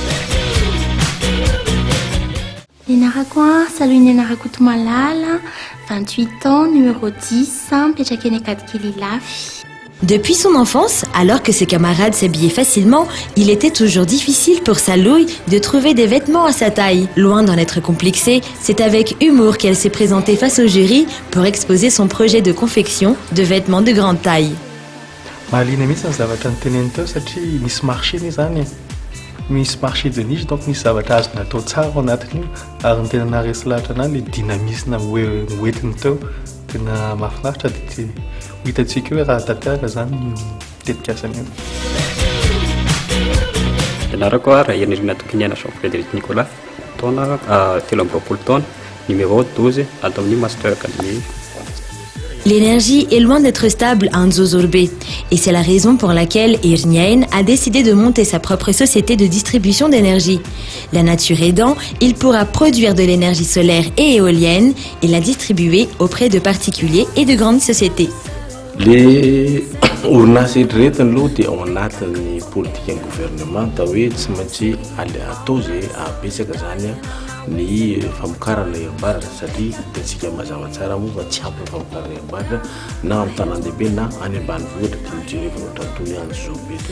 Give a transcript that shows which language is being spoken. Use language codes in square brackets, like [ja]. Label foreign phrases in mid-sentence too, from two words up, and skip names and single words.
[mg] Nianarako salut nianarako Tomalala, 28 ans, numéro 10, mipetraka eny Akadikely Lafy. [fr] Depuis son enfance, alors que ses camarades s'habillaient facilement, il était toujours difficile pour sa Louille de trouver des vêtements à sa taille. Loin d'en être complexée, c'est avec humour qu'elle s'est présentée face au jury pour exposer son projet de confection de vêtements de grande taille. [mg] Mahaliana mihitsy ny zavatra niteneny teo satria misy marché ny zany misy [fr] marché de niche [mg] donc misy zavatra azo natao tsara ao anatin'io ary ny tena naharesy lahatra anahy [fr] le dynamisme [mg] hoentiny teo tena mahafinaritra dia hitantsika hoe raha tanteraka zany mitetika asany io. Ianarako raha Enirina Tokiniana Jean-Frédéric Nicolas, taona 23 taona, numéro 12, atao amin'ny Master Academy. [fr] L'énergie est loin d'être stable à Nzozorbe et c'est la raison pour laquelle Irniain a décidé de monter sa propre société de distribution d'énergie. La nature aidant, il pourra produire de l'énergie solaire et éolienne et la distribuer auprès de particuliers et de grandes sociétés. [mg] Le orinasa rehetrarehetra aloha dia ao anatin'ny politika ny gouvernement da hoe tsy maintsy atao zay abetsaka zany ny famokarana herim-baratra satriaitsika mazava tsara moa fa tsy ampy famokarana herim-baratra na amin'ny tanàn-dehibe na any ambanivohitra dia mijerevana ohatra toy any Zobe toy.